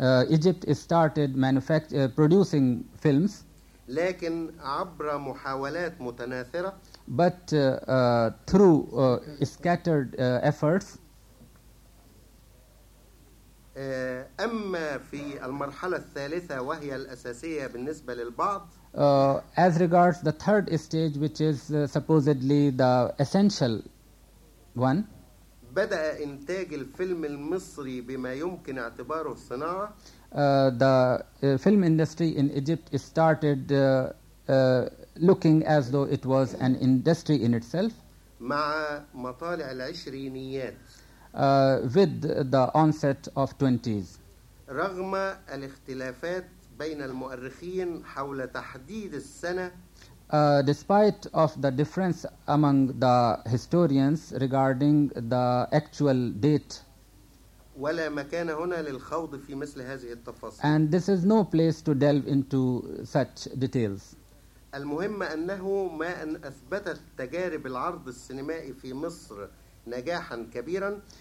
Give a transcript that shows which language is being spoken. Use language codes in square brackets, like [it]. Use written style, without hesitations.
[en] Egypt started producing films [ar] لكن عبر محاولات متناثرة [en] but through scattered efforts [ar] أما في المرحلة الثالثة وهي الأساسية بالنسبة للبعض [en] as regards the third stage which is supposedly the essential one [ar] بدأ إنتاج الفيلم المصري بما يمكن اعتباره صناعة. [en] The film industry in Egypt started looking as though it was an industry in itself. [ar] مع مطالع العشرينيات. [en] With the onset of 20s. [ar] رغم الاختلافات بين المؤرخين حول تحديد السنة. [en] Despite of the difference among the historians regarding the actual date [ar] ولا مكان هنا للخوض في مثل هذه التفاصيل [en] and this is no place to delve into such details [ar] المهم أنه ما أن أثبتت تجارب العرض السينمائي في مصر نجاحا كبيرا